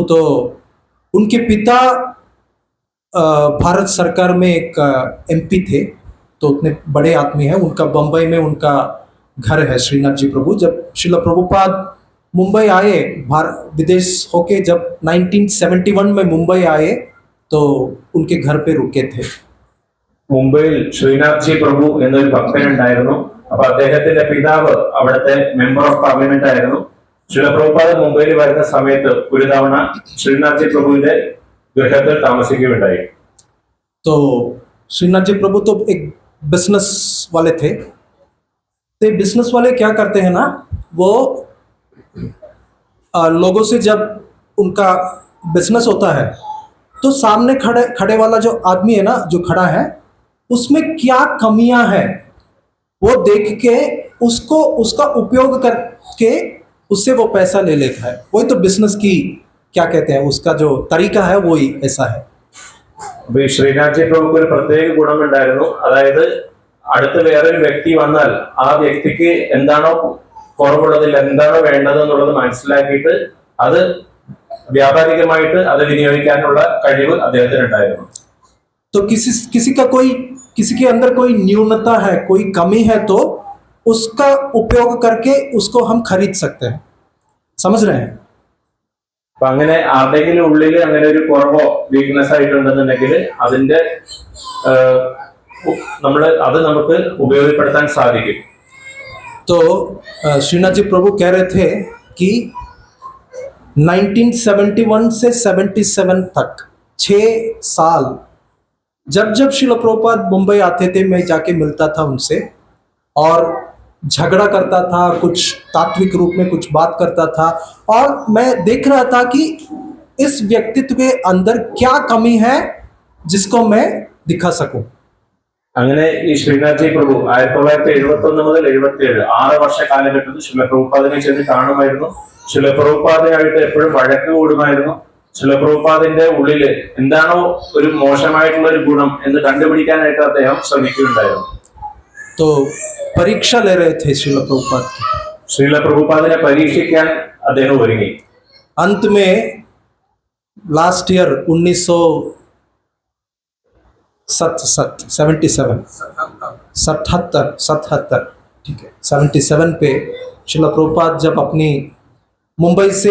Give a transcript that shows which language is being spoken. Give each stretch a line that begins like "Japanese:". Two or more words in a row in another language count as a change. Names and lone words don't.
Hindi: तो उनके पिता भारत सरकार में एक एमपी थे, तो उतने बड़े आदमी हैं। उनका बम्बई में उनका घर है श्रीनाथ जी प्रभु। जब श्रील प्रभुपाद मुंबई आए, विदेश होके जब 1971 में मुंबई आए तो उनके घर पे रुके थे।
Malayalam: മുംബൈയിൽ ശ്രീനാഥ് ജി പ്രഭു എന്നൊരു ഭക്തനുണ്ടായിരുന്നു. അപ്പൊ അദ്ദേഹത്തിന്റെ പിതാവ് അവിടുത്തെ
English: member of parliament
Malayalam: ആയിരുന്നു. ശ്രീല പ്രഭുപാദ് മുംബൈയിൽ വരുന്ന സമയത്ത് ഒരു തവണ ശ്രീനാഥ് ജി പ്രഭുവിന്റെ ഗൃഹത്തിൽ താമസിക്കുകയുണ്ടായി.
Hindi: तो श्रीनाथ जी प्रभु तो एक बिजनेस वाले थे। तो बिजनेस वाले क्या करते हैं ना, वो लोगों से जब उनका बिजनेस होता है तो सामने खड़े वाला जो आदमी है ना, जो खड़ा है, उसमें क्या कमियां हैं वो देख के उसका उपयोग करके उससे वो पैसा ले लेता है। वही तो बिजनेस की क्या कहते हैं, उसका जो तरीका है वही ऐसा है।
Malayalam: അപ്പൊ ഈ ശ്രീനാഥ് ജി പ്രഭുക്ക് ഒരു പ്രത്യേക ഗുണമുണ്ടായിരുന്നു. അതായത് അടുത്ത് വേറൊരു വ്യക്തി വന്നാൽ ആ വ്യക്തിക്ക് എന്താണോ കുറവുള്ളതിൽ എന്താണോ വേണ്ടത് എന്നുള്ളത് മനസ്സിലാക്കിയിട്ട് അത് വ്യാപാരികമായിട്ട് അത് വിനിയോഗിക്കാനുള്ള കഴിവ് അദ്ദേഹത്തിന് ഉണ്ടായിരുന്നു.
Hindi: तो किसी के अंदर कोई न्यूनता है, कोई कमी है, तो उसका उपयोग करके उसको हम खरीद सकते हैं। समझ रहे हैं?
Malayalam: അപ്പൊ അങ്ങനെ ആരുടെയെങ്കിലും ഉള്ളിൽ അങ്ങനെ ഒരു കുറവോ വീക്ക്നെസ് ആയിട്ടുണ്ടെന്നുണ്ടെങ്കിൽ അതിന്റെ അത് നമുക്ക് ഉപയോഗപ്പെടുത്താൻ സാധിക്കും.
Hindi: तो श्रीनाथ जी प्रभु कह रहे थे कि 1971 से 77 तक 6 साल जब श्रील प्रभुपाद मुंबई आते थे, मैं जाके मिलता था उनसे, और झगड़ा करता था, कुछ तात्विक रूप में कुछ बात करता था, और मैं देख रहा था कि इस व्यक्तित्व के अंदर क्या कमी है जिसको मैं दिखा सकूं।
Malayalam: അങ്ങനെ ഈ ശ്രീനാഥ് ജി പ്രഭു 1971 മുതൽ 77 6 വർഷ കാലഘട്ടത്തിൽ ശില പ്രഭുപാദിനെ ചെന്ന് കാണുമായിരുന്നു. ശില പ്രഭുപാദയായിട്ട് എപ്പോഴും വഴക്ക് കൂടുമായിരുന്നു. ശില പ്രഭുപാദിന്റെ ഉള്ളില് എന്താണോ ഒരു മോശമായിട്ടുള്ള ഒരു ഗുണം എന്ന് കണ്ടുപിടിക്കാനായിട്ട് അദ്ദേഹം ശ്രമിക്കുകയുണ്ടായിരുന്നു.
Hindi: तो परीक्षा ले रहे थे श्रील प्रभुपाद की।
Malayalam: ശ്രീല പ്രഭുപാദിനെ പരീക്ഷിക്കാൻ അദ്ദേഹം ഒരുങ്ങി.
Hindi: अंत में
English: last year
Hindi: 1977 ठीक है 77 पे श्रील प्रभुपाद जब अपनी मुंबई से